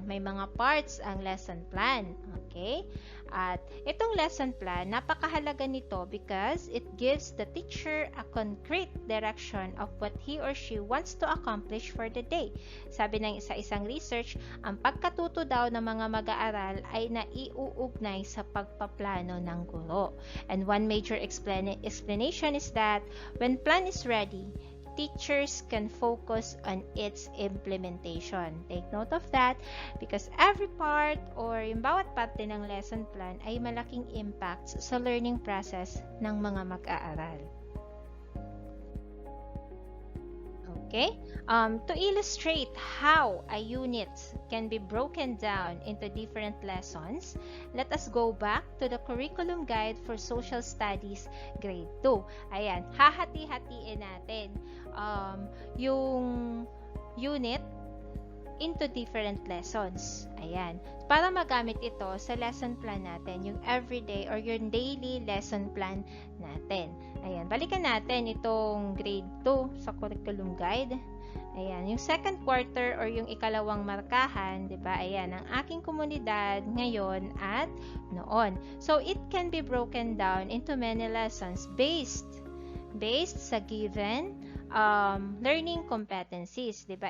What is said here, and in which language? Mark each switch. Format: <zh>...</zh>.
<tl>May mga parts ang lesson plan.</tl> <en>Okay?</en> <tl>At itong</tl> <en>lesson plan,</en> <tl>napakahalaga nito</tl> <en>because it gives the teacher a concrete direction of what he or she wants to accomplish for the day.</en> <tl>Sabi ng isang research, ang pagkatuto daw ng mga mag-aaral ay naiuugnay sa pagpaplano ng guro.</tl> <en>And one major explanation is that when plan is ready, teachers can focus on its implementation. Take note of that because every part or</en> <tl>yung bawat parte ng</tl> <en>lesson plan</en> <tl>ay malaking</tl> <en>impacts sa learning process</en> <tl>ng mga mag-aaral.</tl> <en>Okay? To illustrate how a unit can be broken down into different lessons, let us go back to the Curriculum Guide for Social Studies Grade 2.</en> <tl>Ayan, hahati-hatiin natin yung unit</tl> <en>into different lessons.</en> <tl>Ayan. Para magamit ito sa lesson plan natin, yung everyday or yung daily lesson plan natin. Ayan. Balikan natin itong grade 2 sa curriculum guide. Ayan. Yung</tl> <en>second quarter or</en> <tl>yung ikalawang markahan, diba? Ayan. Ang aking komunidad ngayon at noon.</tl> <en>So, it can be broken down into many lessons based sa given learning competencies,</en> <tl>'di ba?</tl>